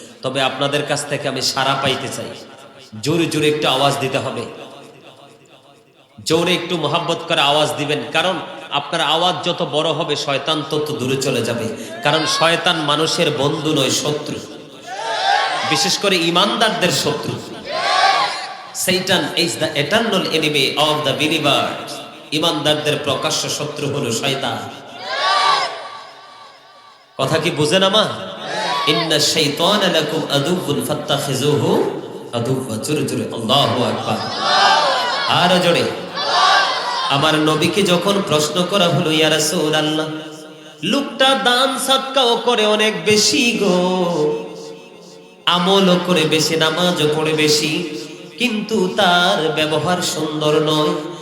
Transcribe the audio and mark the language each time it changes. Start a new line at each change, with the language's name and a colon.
Bangla: তবে আপনাদের কাছ থেকে আমি সাড়া পাইতে চাই। জোরে জোরে একটু আওয়াজ দিতে হবে, জোরে একটু মোহাব্বত করে আওয়াজ দিবেন। কারণ আপনার আওয়াজ যত বড় হবে শয়তান তত দূরে চলে যাবে। কারণ শয়তান মানুষের বন্ধু নয়, শত্রু, বিশেষ করে ইমানদারদের শত্রু।
English: Satan is the eternal enemy of the believers.
Bangla: ইমানদারদের প্রকাশ্য শত্রু হলো শয়তান। কথা কি বুঝেন আমার?
Arabic: ইন্না শাইতানা লাকুম আদুউন ফাত্তাখিযুহু আদুওয়া।
Bangla: জোরে জোরে আল্লাহু আকবার। আর জোরে। আমার নবীকে যখন প্রশ্ন করা হলো, ইয়া রাসূলুল্লাহ, লোকটা দান সাদকাও করে অনেক বেশি গো, আমলও করে বেশি, নামাজও পড়ে বেশি, কিন্তু তার ব্যবহার সুন্দর নয়।